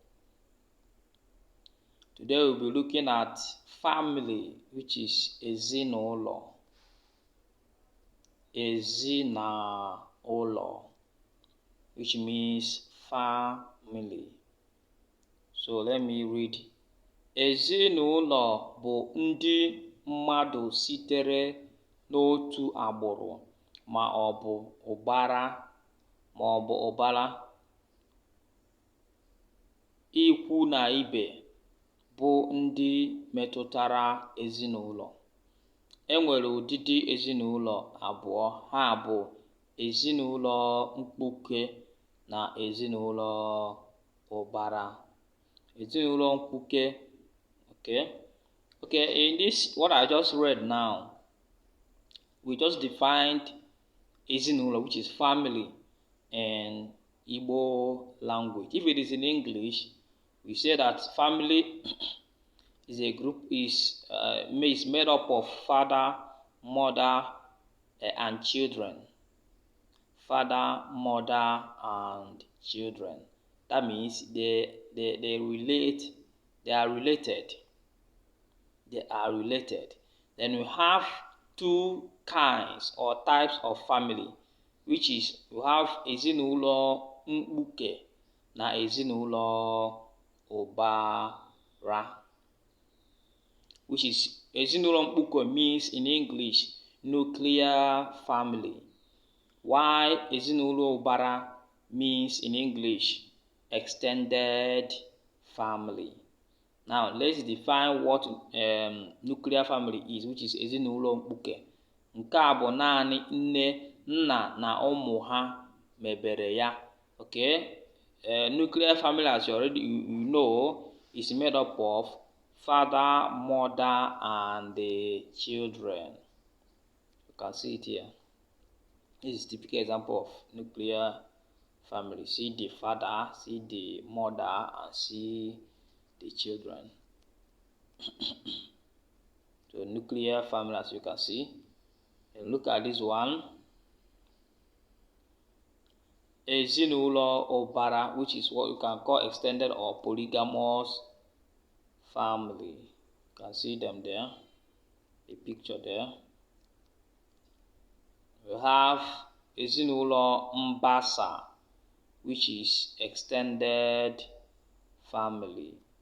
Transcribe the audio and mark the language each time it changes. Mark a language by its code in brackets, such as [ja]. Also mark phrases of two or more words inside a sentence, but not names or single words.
[en] Today we'll be looking at family, which is ezinụlọ. [ig] Ezinụlọ, [en] which means family. So let me read. [ig] Ezinụlọ bụ ndị mmadụ sitere n'otu agbụrụ ma ọ bụ ụbara, ikwu na ibe bụ ndị metụtara ezinụlọ. E nwere ụdịdị ezinụlọ abụọ, ha bụ ezinụlọ mkpuke na ezinụlọ ụbara. Ezinụlọ mkpuke. [en] Okay, in this, what I just read now, we just defined ezinụlọ, which is family, in Igbo language. If it is in English, we say that family is a group is made up of father, mother, and children. Father, mother, and children. That means they are related. Then we have two kinds or types of family, which is we have [ig] ezinụlọ mkpuke na ezinụlọ ụbara. [en] Which is [ig] ezinụlọ mkpuke [en] means in English nuclear family, while [ig] ezinụlọ ụbara [en] means in English extended family. Now let's define what nuclear family is, which is [ig] ezinụlọ mkpuke. Nke a bụ naanị nne, nna na ụmụ ha mebere ya. [en] Okay? Nuclear family, as you already know, is made up of father, mother, and the children. You can see it here. This is a typical example of nuclear family. See the father, see the mother, and see the children. So nuclear family, as you can see. And look at this one. [ig] Ezinụlọ ụbara, [en] which is what you can call extended or polygamous family. You can see them there. The picture there. We have [ig] ezinụlọ mbasa, [en] which is extended family.